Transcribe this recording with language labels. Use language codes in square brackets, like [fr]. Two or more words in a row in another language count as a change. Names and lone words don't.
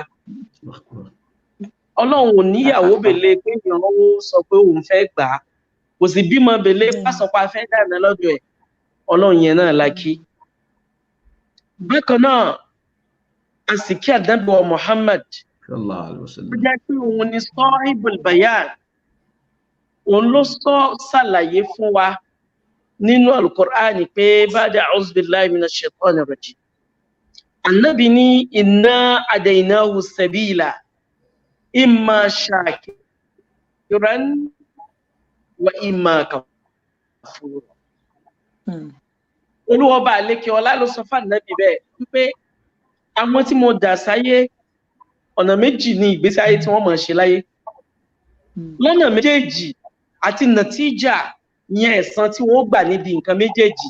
[yo] Ọlọ́run ò níyàwó bèlè pé ìyàwó sọ pé òun fẹ́ gbà á, kò sì bímọ bèlè pásọpá fẹ́ dáná lọ́dọ̀ ẹ̀. Ọlọ́run yẹn náà la kí. Bákan náà, àsìkí ànábì wa Muhammad [ar] صلى الله عليه وسلم. [yo] ó jẹ́ pé òun ni [ar] صاحب البيان. [yo] Òun ló ṣàlàyé fún wa nínú al-Qur'ani pé [ar] بعد أعوذ بالله من الشيطان الرجيم. [yo] Ànábì ní [ar] إنا هديناه السبيل إما شاكرا وإما كفورا. [yo] Olúwa bá lékè ọlá ló sọ fún Ànábì bẹ́ẹ̀ wípé àwọn tí mo dà sáyé ọ̀nà méjì ni ìgbésí ayé tí wọ́n máa ṣe láyé. Lọ́nà méjèèjì àti nàtíjà yẹn ẹ̀san tí wọ́n gbà níbi nǹkan méjèèjì.